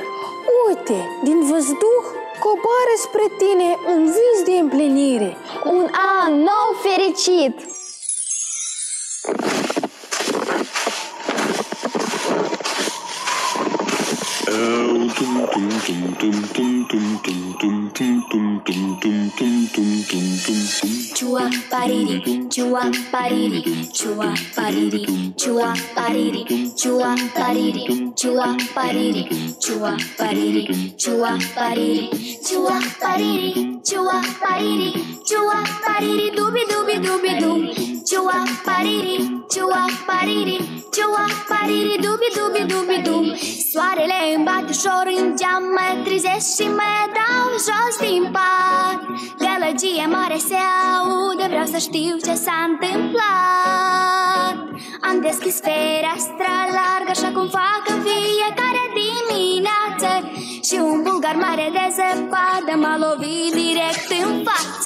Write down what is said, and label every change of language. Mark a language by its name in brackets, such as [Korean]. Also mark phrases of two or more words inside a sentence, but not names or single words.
[Romanian] Uite, din văzduh coboară spre tine un vis de împlinire. Un an nou fericit! Chua pariri, chua pariri, chua pariri, chua pariri, chua pariri, chua pariri, chua pariri, chua pariri, chua pariri, chua pariri, chua pariri, dubi dubi dubi dub. Chua pariri, chua pariri, chua pariri, dubi dubi dubi dub. Soarele îmi bate ușor în geam, mă trezesc și mă dau jos din pat. Gălăgie mare se aude, vreau să știu ce s-a întâmplat. Am deschis fereastra largă, așa cum fac în fiecare dimineață, și un bulgar mare de zăpadă m-a lovit direct în față.